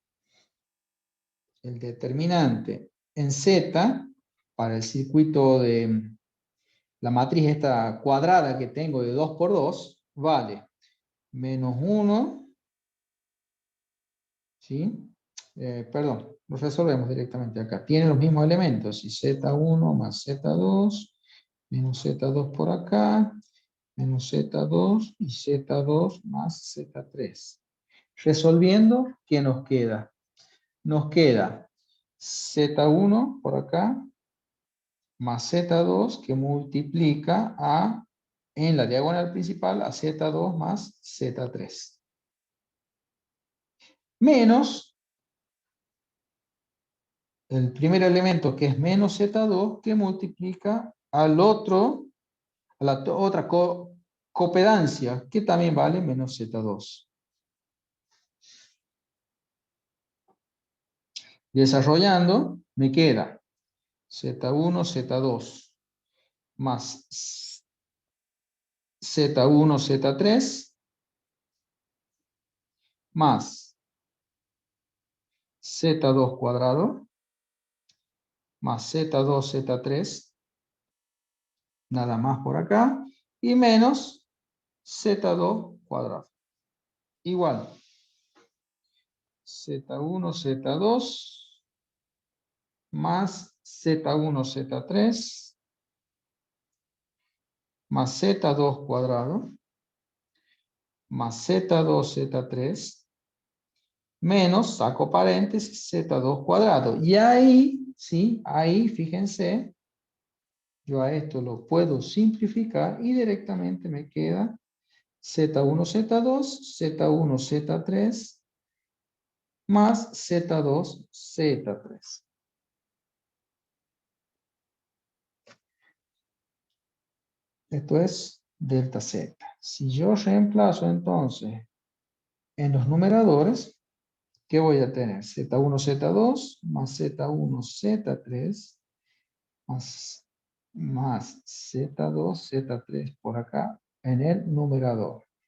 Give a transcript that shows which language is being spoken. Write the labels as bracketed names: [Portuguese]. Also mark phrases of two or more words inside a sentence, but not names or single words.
[Spanish] El determinante en z para el circuito de la matriz esta cuadrada que tengo de 2 por 2 vale menos 1, ¿sí? Perdón, lo resolvemos directamente acá. Tiene los mismos elementos, y z1 más z2, menos z2 por acá, menos z2 y z2 más z3. Resolviendo, ¿qué nos queda? Nos queda z1 por acá, más z2 que multiplica en la diagonal principal a z2 más z3. Menos el primer elemento que es menos z2 que multiplica a la otra copedancia que también vale menos z2. Desarrollando me queda z1, z2 más z1, z3 más z2 cuadrado más z2, z3, nada más por acá, y menos z2 cuadrado. Igual, z1, z2, más z1, z3, más z2 cuadrado, más z2, z3, menos, saco paréntesis, z2 cuadrado. Y ahí, sí, ahí, fíjense, yo a esto lo puedo simplificar y directamente me queda z1, z2, z1, z3, más z2, z3. Esto es delta z. Si yo reemplazo entonces en los numeradores, ¿qué voy a tener? Z1, Z2, más Z1, Z3, más Z2, Z3 por acá en el numerador.